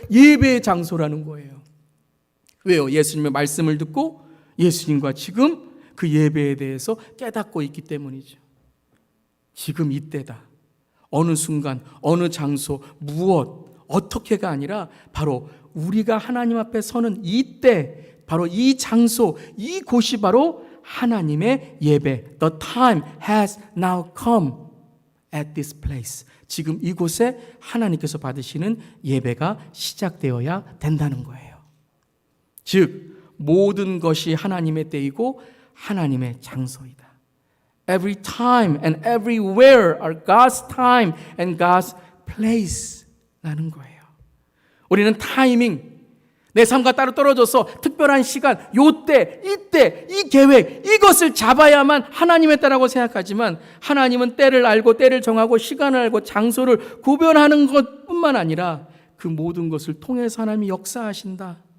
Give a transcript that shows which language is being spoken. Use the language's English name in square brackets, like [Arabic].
[Korean] 예배의 장소라는 거예요. 왜요? 예수님의 말씀을 듣고 예수님과 지금 그 예배에 대해서 깨닫고 있기 때문이죠. 지금 이때다. 어느 순간, 어느 장소, 무엇, 어떻게가 아니라 바로 우리가 하나님 앞에 서는 이때, 바로 이 장소, 이 곳이 바로 하나님의 예배. [English] The time has now come at this place. [Korean] 지금 이곳에 하나님께서 받으시는 예배가 시작되어야 된다는 거예요. 즉 모든 것이 하나님의 때이고 하나님의 장소이다. [English] Every time and everywhere are God's time and God's place [Korean] 라는 거예요. 우리는 타이밍, 내 삶과 따로 떨어져서 특별한 시간, 요때, 이때, 이 계획, 이것을 잡아야만 하나님의 때라고 생각하지만 하나님은 때를 알고 때를 정하고 시간을 알고 장소를 구별하는 것뿐만 아니라 그 모든 것을 통해서 하나님이 역사하신다.